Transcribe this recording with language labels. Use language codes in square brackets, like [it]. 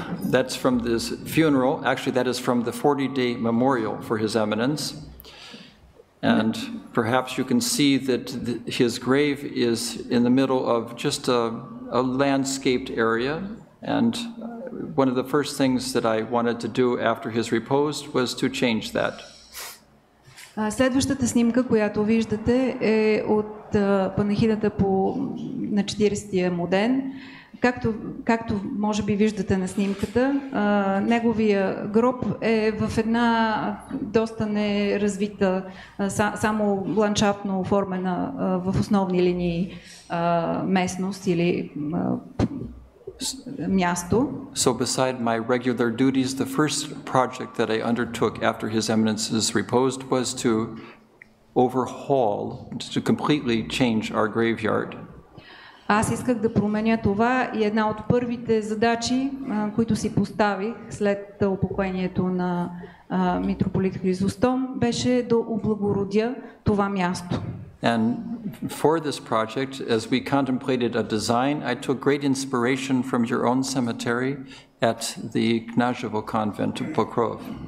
[en] That's from this funeral. Actually, that is from the 40-day memorial for His Eminence. And perhaps you can see that his grave is in the middle of just a landscaped area. And one of the first things that I wanted to do after his repose was to change that. [bg] Следващата снимка, която виждате, е от панихидата на 40-тия му ден. Както може би виждате на снимката, неговия гроб е в една доста неразвита, само ландшафтно оформена в основни линии местност или място. [en] So beside my regular duties, the first project that I undertook after His Eminence's repose was to overhaul, to completely change our graveyard. [bg] Аз исках да променя това и една от първите задачи, които си поставих след упокоението на митрополит Хризостом, беше да облагородя това място. [en] And for this project, as we contemplated a design, I took great inspiration from your own cemetery at the Neгово convent of Pokrov.